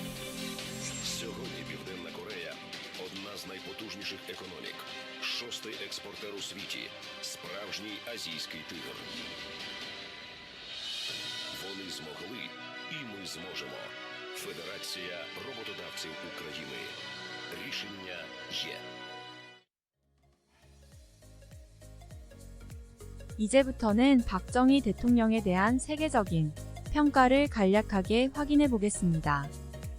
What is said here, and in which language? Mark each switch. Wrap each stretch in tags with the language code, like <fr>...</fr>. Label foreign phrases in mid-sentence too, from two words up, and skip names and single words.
<uk>Сьогодні Південна Корея – одна з з найпотужніших економік. 6-й експортер у світі. Справжній азійський тигр. Вони змогли, і ми зможемо. Федерація роботодавців України. Рішення є.</uk> <ko>이제부터는 박정희 대통령에 대한 세계적인 평가를 간략하게 확인해 보겠습니다.</ko>